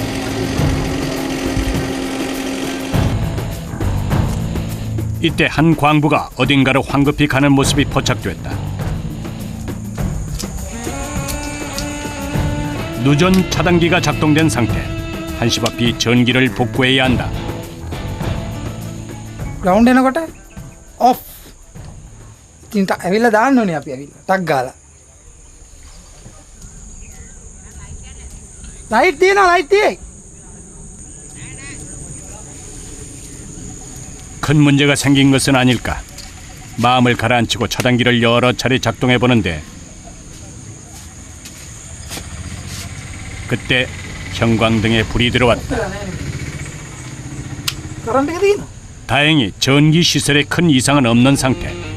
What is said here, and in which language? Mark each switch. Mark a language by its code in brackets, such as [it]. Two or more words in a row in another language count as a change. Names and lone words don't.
[ko] 이때 한 광부가 어딘가로 황급히 가는 모습이 포착됐다. 누전 차단기가 작동된 상태. 한시 앞이 전기를 복구해야 한다. [si] ග්‍රවුන්ඩ් එනකොට ඔෆ්. ඉතින් ඇවිල්ලා දාන්න ඕනේ අපි ඇවිල්ලා. ටක් ගාලා. ලයිට් තියෙනවා ලයිට් තියෙයි. [ko] 큰 문제가 생긴 것은 아닐까. 마음을 가라앉히고 차단기를 여러 차례 작동해 보는데 그때 형광등에 불이 들어왔다. 다행히 전기 시설에 큰 이상은 없는 상태.